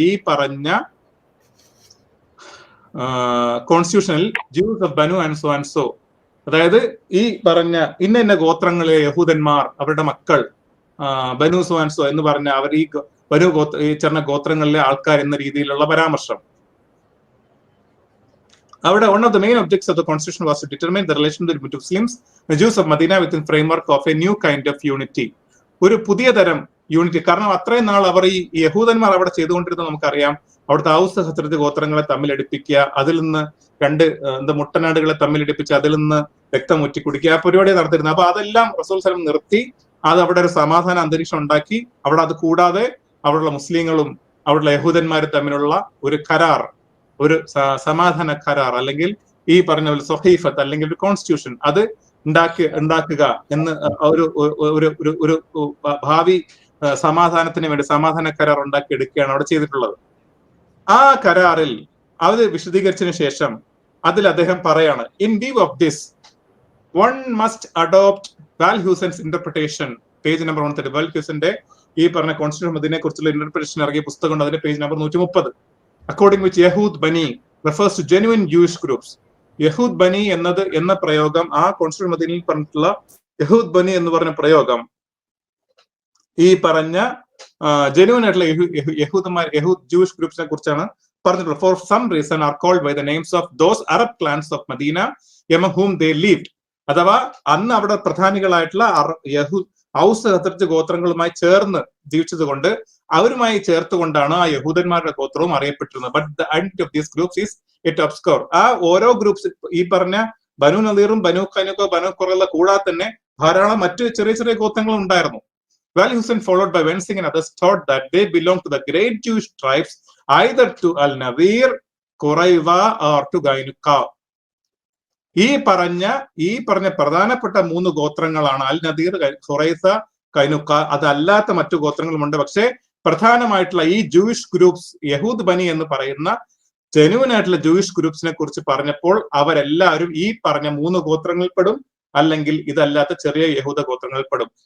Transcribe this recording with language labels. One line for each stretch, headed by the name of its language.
Malayalam: ഈ പറഞ്ഞ കോൺസ്റ്റിറ്റ്യൂഷനിൽ
English: Jews of Banu and so,
Malayalam: അതായത് ഈ പറഞ്ഞ ഇന്ന ഗോത്രങ്ങളിലെ യഹൂദന്മാർ, അവരുടെ മക്കൾ, ബനു സോ ആൻഡ് സോ എന്ന് പറഞ്ഞ അവർ ഈ ചെറിയ ഗോത്രങ്ങളിലെ ആൾക്കാർ എന്ന രീതിയിലുള്ള പരാമർശം.
English: അവിടെ one of the main objects of the constitution was to determine the relation between Muslims and Jews of Medina within framework of a new kind of unity.
Malayalam: ഒരു പുതിയ തരം യൂണിറ്റി. കാരണം അത്രയും നാൾ അവർ ഈ യഹൂദന്മാർ അവിടെ ചെയ്തുകൊണ്ടിരുന്നത് നമുക്കറിയാം. അവിടുത്തെ ഔസ് ഹസ്രജ് ഗോത്രങ്ങളെ തമ്മിലടിപ്പിക്കുക, അതിൽ നിന്ന് മുട്ടനാടുകളെ തമ്മിലടിപ്പിച്ച് അതിൽ നിന്ന് രക്തം ഊറ്റി കുടിക്കുക, ആ പരിപാടി നടത്തിയിരുന്നത്. അപ്പൊ അതെല്ലാം റസൂൽ സല്ലം നിർത്തി. അത് അവിടെ ഒരു സമാധാന അന്തരീക്ഷം ഉണ്ടാക്കി. അവിടെ അത് കൂടാതെ അവിടെയുള്ള മുസ്ലിങ്ങളും അവിടെയുള്ള യഹൂദന്മാരും തമ്മിലുള്ള ഒരു കരാർ, ഒരു സമാധാന കരാർ, അല്ലെങ്കിൽ ഈ പറഞ്ഞ പോലെ സ്വഹീഫത്ത് അല്ലെങ്കിൽ ഒരു കോൺസ്റ്റിറ്റ്യൂഷൻ അത് ഉണ്ടാക്കുക എന്ന് ഒരു ഭാവി സമാധാനത്തിന് വേണ്ടി സമാധാന കരാർ ഉണ്ടാക്കി എടുക്കുകയാണ് അവിടെ ചെയ്തിട്ടുള്ളത്. ആ കരാറിൽ അത് വിശദീകരിച്ചതിന് ശേഷം അതിൽ അദ്ദേഹം പറയാണ്,
English: in view of this one must adopt
Malayalam: വാൽ ഹ്യൂസൻസ്
English: Interpretation, page number 130.
Malayalam: വാൽ ഹ്യൂസന്റെ ഈ പറഞ്ഞ കോൺസ്റ്റിറ്റ്യൂഷൻ മദീനയെ കുറിച്ചുള്ള ഇന്റർപ്രിട്ടേഷൻ ഇറങ്ങിയ പുസ്തകമുണ്ട്, അതിന്റെ പേജ് നമ്പർ 130.
English: According which യഹൂദ് ബനി refers to genuine Jewish groups.
Malayalam: യഹൂദ് ബനി എന്ന പ്രയോഗം, ആ കോൺസ്റ്റിറ്റ്യൂഷൻ മദീനയിൽ പറഞ്ഞിട്ടുള്ള യഹൂദ് ബനി എന്ന് പറഞ്ഞ പ്രയോഗം ഈ പറഞ്ഞ ജെന്യൂൻ ആയിട്ടുള്ള യഹൂദ് ജൂയിഷ് ഗ്രൂപ്പ്സിനെ കുറിച്ചാണ് പറഞ്ഞിട്ടുള്ളത്.
English: For some reason are called by the names of those Arab clans of Medina among whom they lived.
Malayalam: അഥവാ അന്ന് അവിടെ പ്രധാനികളായിട്ടുള്ള ഔസ് ഖസർജ് ഗോത്രങ്ങളുമായി ചേർന്ന് ജീവിച്ചത് കൊണ്ട് അവരുമായി ചേർത്തുകൊണ്ടാണ് ആ യഹൂദന്മാരുടെ ഗോത്രവും അറിയപ്പെട്ടിരുന്നത്.
English: But the identity of these groups is it obscure.
Malayalam: ആ ഓരോ ഗ്രൂപ്പ്സ് ഈ പറഞ്ഞ ബനു നദീറും ബനു ഖൈനുഖ ബനു ഖുറൈള കൂടാതെ തന്നെ ധാരാളം മറ്റു ചെറിയ ചെറിയ ഗോത്രങ്ങളും ഉണ്ടായിരുന്നു.
English: Wal Hussein, followed by Wensing and others, thought that they belonged to the great Jewish tribes, either to Al-Nadir, Qurayza or to Gainuqa.
Malayalam: ഈ പറഞ്ഞ പ്രധാനപ്പെട്ട 3 ഗോത്രങ്ങളാണ് അൽ നദീർ, ഖുറൈസ, കൈനുക്ക. അതല്ലാത്ത മറ്റു ഗോത്രങ്ങളുമുണ്ട്. പക്ഷേ പ്രധാനമായിട്ടുള്ള ഈ ജൂയിഷ് ഗ്രൂപ്പ്സ്, യഹൂദ് ബനി എന്ന് പറയുന്ന ജെന്യൂൻ ആയിട്ടുള്ള ജൂയിഷ് ഗ്രൂപ്പ്സിനെ കുറിച്ച് പറഞ്ഞപ്പോൾ അവരെല്ലാവരും ഈ പറഞ്ഞ 3 ഗോത്രങ്ങളിൽ പെടും, അല്ലെങ്കിൽ ഇതല്ലാത്ത ചെറിയ യഹൂദ ഗോത്രങ്ങളിൽ പെടും.